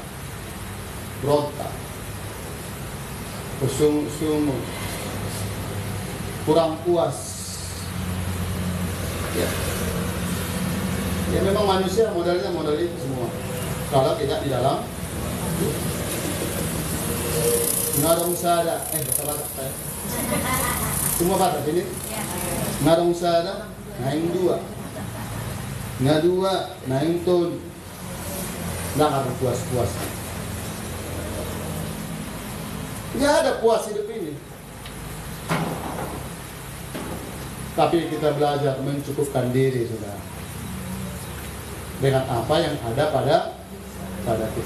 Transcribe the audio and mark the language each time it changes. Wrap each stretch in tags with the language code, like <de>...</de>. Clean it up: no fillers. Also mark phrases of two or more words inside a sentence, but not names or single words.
<id>Berontak, bersungut-sungut, kurang puas. Ya memang manusia modalnya modal itu semua. Kalau tidak di dalam</id> <bbc>ngarong sada,</bbc> <id>bahasa saya. Semua batas ini.</id> <bbc>Ngarong sada, naing dua. Ngadua, naing ton.</bbc> <id>Nggak ada puas-puas. Nggak ada puas hidup ini. Tapi kita belajar mencukupkan diri, saudara, dengan apa yang ada pada kita.</id>